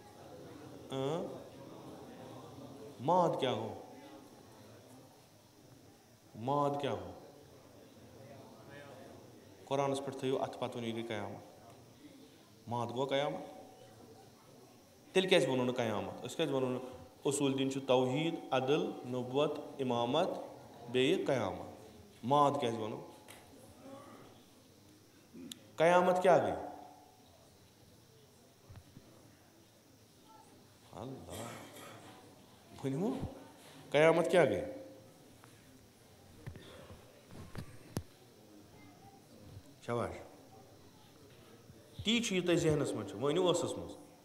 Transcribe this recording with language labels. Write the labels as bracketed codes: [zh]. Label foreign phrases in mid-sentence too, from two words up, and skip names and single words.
[ks] ماد کیٛاہ گوٚو ماد کیٛاہ گوٚو قۄرانَس پٮ۪ٹھ تھٲیِو اَتھٕ پَتہٕ ؤنِو یہِ گٔے قیامت ماد گوٚو قیامت تیٚلہِ کیٛازِ ووٚنوُ نہٕ قیامت أسۍ کیٛازِ وَنو نہٕ اصوٗل دیٖن چھُ توحیٖد عدل نبوت اِمامت بیٚیہِ قیامت ماد کیٛازِ وَنو قیامت کیٛاہ گٔے اللہ ؤنِو قیامت کیٛاہ گٔے شاباش تی چھُ یہِ تۄہہِ ذہنَس منٛز چھُ وۄنۍ أنِو ٲسَس منٛز